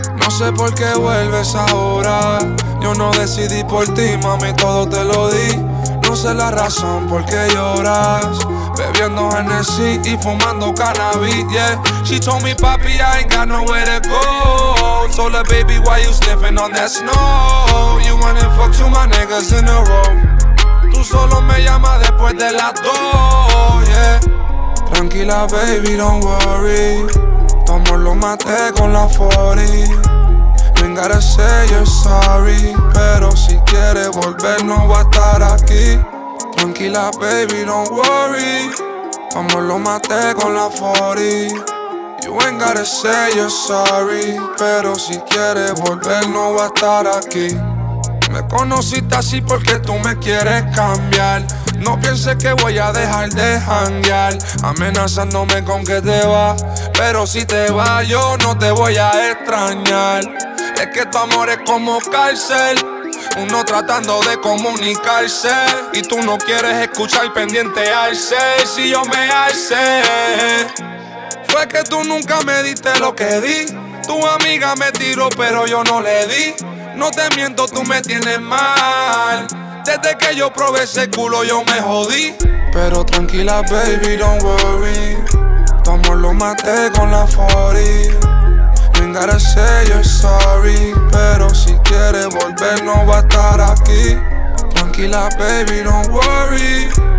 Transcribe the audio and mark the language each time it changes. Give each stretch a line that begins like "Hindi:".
Spanish: sé por qué vuelves ahora. Yo no decidí por ti, mami, todo te lo di. No sé la razón por qué lloras, bebiendo Hennessy y fumando cannabis, yeah.
English: She told me, papi, I ain't got nowhere to go. Told her, baby, why you sniffing on that snow? You wanna fuck two my niggas in a row.
Spanish: Tú solo me llamas después de las dos, yeah. Tranquila,
English: baby, don't worry.
Spanish: Tu amor lo maté con la 40.
English: You ain't gotta say you're sorry.
Spanish: Pero si quieres volver, no voy a estar aquí. Tranquila,
English: baby, don't worry.
Spanish: Tu amor lo maté con la 40.
English: You ain't gotta say you're sorry.
Spanish: Pero si quieres volver, no voy a estar aquí. Me conociste así porque tú me quieres cambiar. No pienses que voy a dejar de janguear, amenazándome con que te vas. Pero si te vas, yo no te voy a extrañar. Es que tu amor es como cárcel, uno tratando de comunicarse. Y tú no quieres escuchar, pendiente al ser. Si yo me alcé, fue que tú nunca me diste lo que di. Tu amiga me tiró, pero yo no le di. No te miento, tú me tienes mal. Desde que yo probé ese culo, yo me jodí. Pero tranquila,
English: baby, don't worry.
Spanish: Tu amor lo maté con la 40.
English: You ain't gotta say you're sorry.
Spanish: Pero si quieres volver, no va a estar aquí. Tranquila,
English: baby, don't worry.